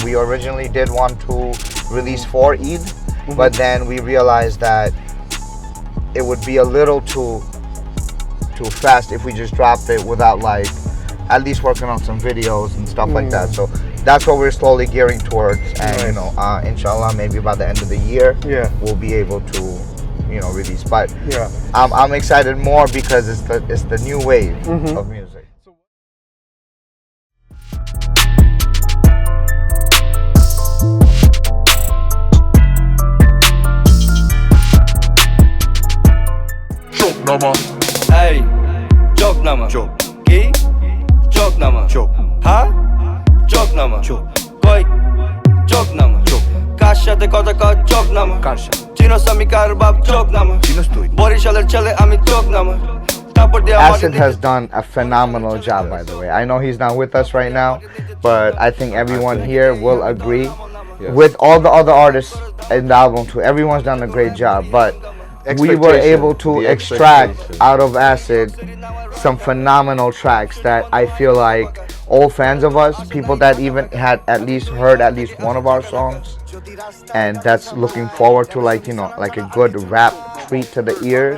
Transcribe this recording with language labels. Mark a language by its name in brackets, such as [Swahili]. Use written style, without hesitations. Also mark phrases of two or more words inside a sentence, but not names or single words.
[English] We originally did want to release for Eid, but then we realized that it would be a little too fast if we just dropped it without like at least working on some videos and stuff like that. So that's what we're slowly gearing towards, and inshallah, maybe by the end of the year, we'll be able to release. But I'm excited more because it's the new wave of music. [Bangla] চোখ নামা. হেই, চোখ নামা. Çok. কি? চোখ নামা. Çok. হ্যাঁ? চোখ নামা. Çok. কই? চোখ নামা. Çok. কার সাথে কথা কয় চোখ নামা কার সাথে চিনোস আমি কার বাপ চোখ নামা চিনোস তুই বরিশালের ছেলে আমি চোখ নামা [English] Acid has done a phenomenal job, by the way. I know he's not with us right now, but I think everyone here will agree with all the other artists in the album too. Everyone's done a great job, but we were able to extract out of Acid some phenomenal tracks that I feel like old fans of us, people that even had at least heard at least one of our songs, and that's looking forward to like a good rap treat to the ears.